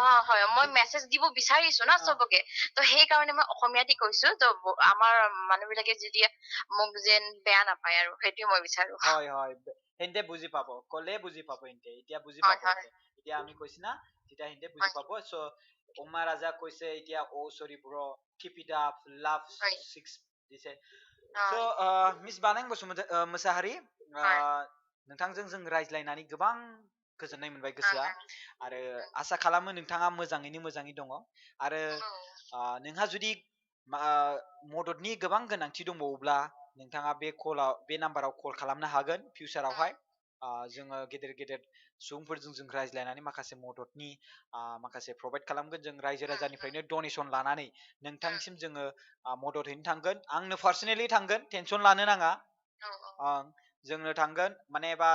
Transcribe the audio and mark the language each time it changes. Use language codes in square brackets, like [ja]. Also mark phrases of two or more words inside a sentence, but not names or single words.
[as] হয় মই মেছেজ দিব বিচাৰিছো না চবকে তো সেইকাৰণে মই অসমীয়াতে কৈছো তো আমাৰ মানুহবিলাকে যদি মোক যেন বেয়া নাপায় আৰু সেইটোৱে মই বিচাৰো হয় হয় হেন্তে বুজি পাব কলে বুজি পাব হেন্তে এতিয়া বুজি হয় পাব হয় এতিয়া আমি কৈছি না তেতিয়া হেন্তে বুজি হয় পাব চ' উমা ৰাজা কৈছে এতিয়া [en] oh sorry bro keep it up love [as] হয় চিক্স দিছে হয় [brx] स' मिस बानां मोसाहारि [as] হয় [brx] नोंथांजों जों रायज्लायनानै गोबां गोजोननाय मोनबाय [as] হয় [brx] गोसोआ आरो आसा खालामो नोंथाङा मोजाङै दङ आरो नोंहा जुदि मददनि गोबां गोनांथि दंबावोब्ला नोंथाङा बे नाम्बाराव कल खालामनो हागोन फिउचारावहाय जोङो गेदेर गेदेर सुबुंफोरजों जों रायज्लायनानै माखासे मददनि माखासे प्रभाइड खालामगोन जों रायजो राजानिफ्रायनो डनेसन लानानै नोंथांसिम जोङो मदद हैनो थांगोन आंनो पार्सनेलि थांगोन टेनसन लानो नाङा जोंनो थांगोन माने बा